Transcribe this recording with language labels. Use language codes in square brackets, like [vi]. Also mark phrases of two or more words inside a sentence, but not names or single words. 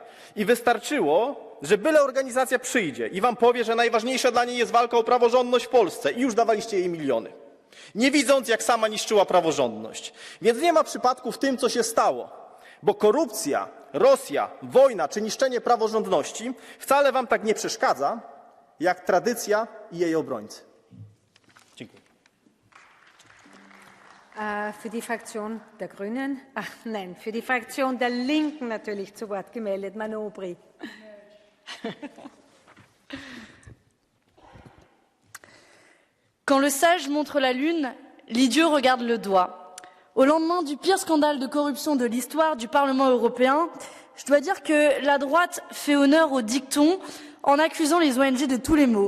[pl] I wystarczyło, że byle organizacja przyjdzie i wam powie, że najważniejsza dla niej jest walka o praworządność w Polsce i już dawaliście jej miliony. Nie widząc, jak sama niszczyła praworządność. Więc nie ma przypadku w tym, co się stało, bo korupcja, Rosja, wojna czy niszczenie praworządności wcale wam tak nie przeszkadza, jak tradycja i jej obrońcy. Dziękuję. [de] Für die Fraktion der Grünen, für die Fraktion der Linken natürlich zu Wort gemeldet, Manobri. [fr] Quand le sage montre la lune, l'idiot regarde le doigt. Au lendemain du pire scandale de corruption de l'histoire du Parlement européen, je dois dire que la droite fait honneur au dicton en accusant les ONG de tous les maux.